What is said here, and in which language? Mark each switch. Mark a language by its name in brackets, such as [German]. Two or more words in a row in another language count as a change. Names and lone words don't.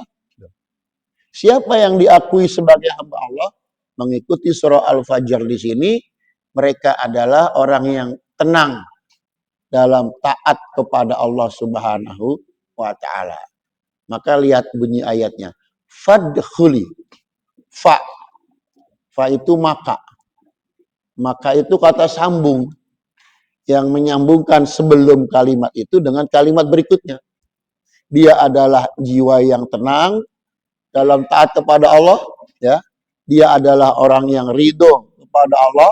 [Indonesian] Siapa yang diakui sebagai hamba Allah mengikuti surah Al-Fajr di sini, mereka adalah orang yang tenang dalam taat kepada Allah [Arabic] سبحانه وتعالى. [Indonesian] Maka lihat bunyi ayatnya. Fadkhuli. Fa. Fa itu maka. Maka itu kata sambung yang menyambungkan sebelum kalimat itu dengan kalimat berikutnya. Dia adalah jiwa yang tenang dalam taat kepada Allah, ya. Dia adalah orang yang ridho kepada Allah.